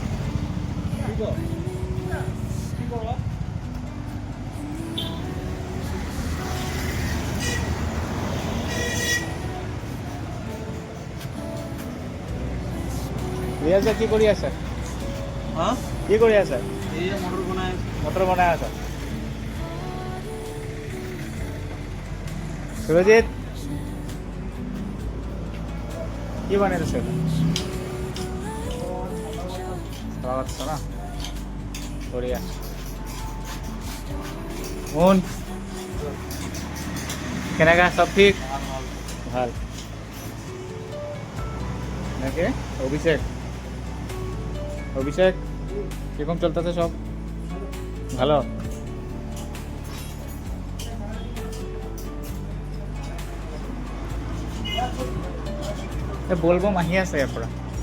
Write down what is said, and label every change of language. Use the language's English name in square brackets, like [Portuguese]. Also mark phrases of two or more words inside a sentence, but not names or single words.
[Assamese] রিয়াজা কি করি আছে? হ্যাঁ, কি কৰি আছে? এই যে মটর বনায়। মটৰ বনাই আছে। সুৰজিৎ, কি বনাই আছে? আচ্ছা না, বঢ়িয়া। মোহন, কেনেকা? সব ঠিক? ভাল। নাকি অভিষেক? [Bangla] অভিষেক, কিরকম চলতেছে সব? [Assamese] ভালো? বলবো মাহি আছে ইয়ার পৰা।